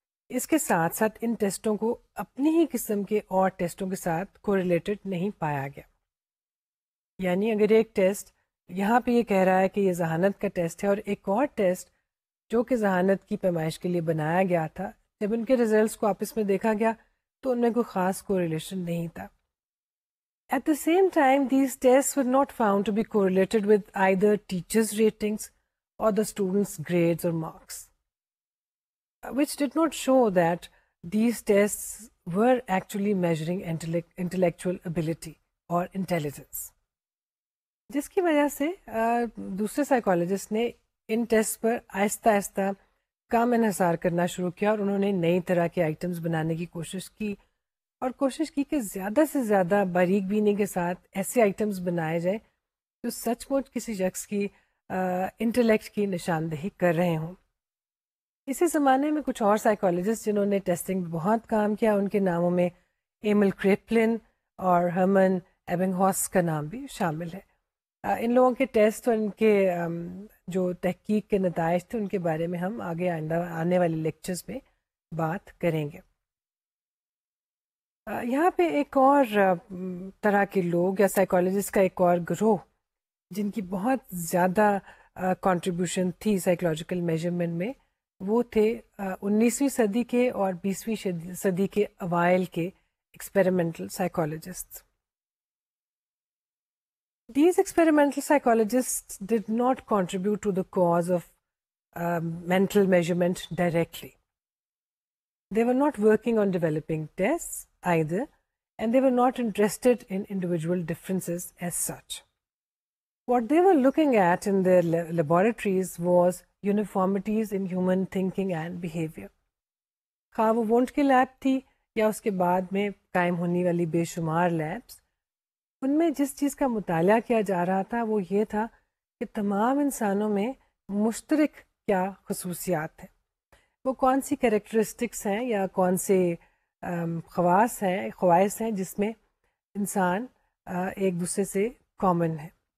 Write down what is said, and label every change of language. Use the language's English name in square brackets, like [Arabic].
[Urdu] اس کے ساتھ ساتھ ان ٹیسٹوں کو اپنی ہی قسم کے اور ٹیسٹوں کے ساتھ کوریلیٹڈ نہیں پایا گیا. یعنی اگر ایک ٹیسٹ یہاں پہ یہ کہہ رہا ہے کہ یہ ذہانت کا ٹیسٹ ہے اور ایک اور ٹیسٹ جو کہ ذہانت کی پیمائش کے لیے بنایا گیا تھا، جب ان کے ریزلٹس کو آپس میں دیکھا گیا تو ان میں کوئی خاص کوریلیشن نہیں تھا. [English] At the same time, these tests were not found to be correlated with either teachers' ratings or the students' grades or marks, which did not show that these tests were actually measuring intellectual ability or intelligence. [Urdu] جس کی وجہ سے دوسرے psychologist نے ان test پر آہستہ آہستہ کام انحصار کرنا شروع کیا، اور انہوں نے نئی طرح کے آئٹمس بنانے کی کوشش کی، اور کوشش کی کہ زیادہ سے زیادہ باریک بینی کے ساتھ ایسے آئٹمس بنائے جائیں جو سچ مچ کسی شخص کی انٹلیکٹ کی نشاندہی کر رہے ہوں. اسی زمانے میں کچھ اور سائیکالوجسٹ جنہوں نے ٹیسٹنگ میں بہت کام کیا، ان کے ناموں میں ایمل کریپلن اور ہرمن ایبنگہاس کا نام بھی شامل ہے. ان لوگوں کے ٹیسٹ اور ان کے جو تحقیق کے نتائج تھے ان کے بارے میں ہم آگے آنے والے لیکچرز میں بات کریں گے. یہاں پہ ایک اور طرح کے لوگ یا سائیکالوجسٹ کا ایک اور گروہ جن کی بہت زیادہ کنٹریبیوشن تھی سائیکولوجیکل میجرمنٹ میں، وہ تھے 19ویں صدی کے اور 20ویں صدی کے اوائل کے experimental psychologist. [English] These experimental psychologists did not contribute to the cause of mental measurement directly. They were not working on developing tests either, and they were not interested in individual differences as such. What they were looking at in their laboratories was uniformities in human thinking and behavior. [Urdu] خواہ وہ won't کی lab تھی یا اس کے بعد میں قائم ہونے والی بے شمار لیبس، ان میں جس چیز کا مطالعہ کیا جا رہا تھا وہ یہ تھا کہ تمام انسانوں میں مشترک کیا خصوصیات ہیں، وہ کون سی کریکٹرسٹکس ہیں یا کون سے خواص ہیں جس میں انسان ایک دوسرے سے کامن ہے.